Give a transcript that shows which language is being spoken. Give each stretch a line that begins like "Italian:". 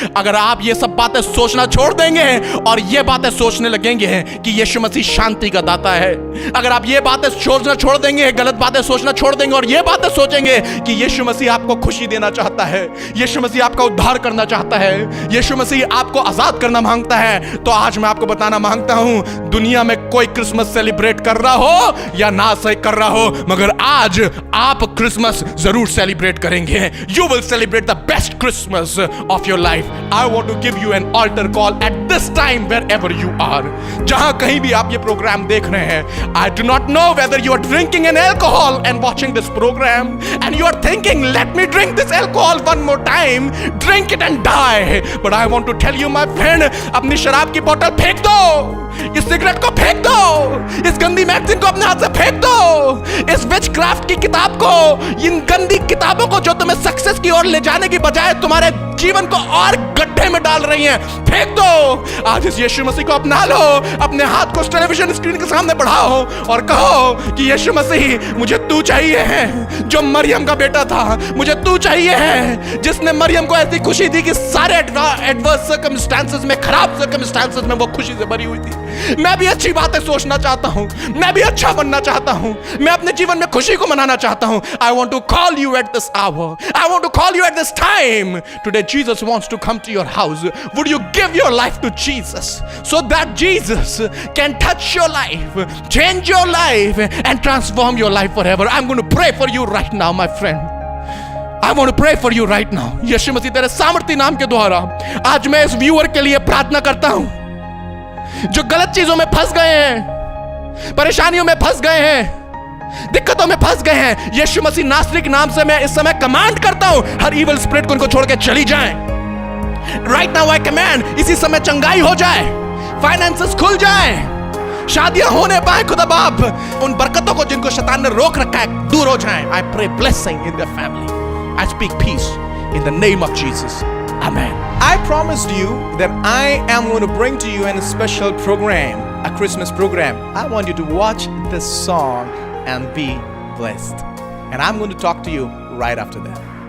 Hindi: अगर आप ये सब बातें सोचना छोड़ देंगे और ये बातें सोचने लगेंगे कि यीशु मसीह शांति का दाता है, अगर आप ये बातें सोचना छोड़ देंगे, गलत बातें सोचना छोड़ देंगे और ये बातें सोचेंगे कि यीशु मसीह आपको खुशी देना चाहता है, यीशु मसीह आपका उद्धार करना चाहता है, यीशु मसीह आपको आजाद करना मांगता है, तो आज मैं आपको बताना मांगता हूं, दुनिया में कोई क्रिसमस सेलिब्रेट कर रहा हो या ना सही कर रहा हो, मगर आज आप क्रिसमस जरूर सेलिब्रेट करेंगे।
English: You will celebrate the best Christmas of your life. I want to give you an altar call at this time wherever you are.
Hindi: जहां कहीं भी आप ये प्रोग्राम देख रहे हैं,
English: I do not know whether you are drinking an alcohol and watching this program and you are thinking, let me drink this alcohol one more time, drink it and die. But I want to tell you my friend,
Hindi: अपनी शराब की बोतल फेंक दो, इस cigarette को फेंक दो, इस गंदी मैगजीन को अपने हाथ से फेंक दो, इस विचक्राफ्ट की किताब को, इन गंदी किताबों को जो तुम्हें सक्सेस की ओर ले जाने की बजाय तुम्हारे जीवन को और गड्ढे में डाल रही हैं, फेंक दो। आज इस यीशु मसीह को अपना लो, अपने हाथ को टेलीविजन स्क्रीन के सामने बढ़ाओ और कहो कि यीशु मसीह मुझे तू चाहिए है जो मरियम का बेटा था, मुझे तू चाहिए है जिसने मरियम को ऐसी खुशी दी कि सारे एडवर्स सर्कमस्टेंसेस में, खराब सर्कमस्टेंसेस में वो खुशी से भरी हुई थी। मैं भी अच्छी बातें सोचना चाहता हूं, मैं भी अच्छा बनना चाहता हूं, मैं अपने जीवन में खुशी को मनाना चाहता हूं।
English: I want to call you at this hour, I want to call you at this time. Today Jesus wants to come to your house. Would you give your life to Jesus so that Jesus can touch your life, change your life and transform your life forever? I'm going to pray for you right now, my friend. I want to pray for you right now.
Hindi: यीशु मसीह तेरे सामर्थी नाम के द्वारा आज मैं इस viewer के लिए प्रार्थना करता हूं जो गलत चीजों में फंस गए हैं, परेशानियों में फंस गए हैं, दिक्कतों में फंस गए हैं। यीशु मसीह नासरी के नाम से मैं इस समय कमांड करता हूं, हर इविल स्पिरिट को इनको छोड़ के चली जाएं।
English: right now I command,
Hindi: इसी समय चंगाई हो जाए, फाइनेंसेस खुल जाए, शादियां होने पाए खुदा बाप, उन बरकतों को जिनको शैतान ने रोक रखा है दूर हो जाएं।
English: I pray blessing in their family, I speak peace in the name of Jesus, amen. I promised you that I am going to bring to you a special program, a Christmas program. I want you to watch this song and be blessed. And I'm going to talk to you right after that.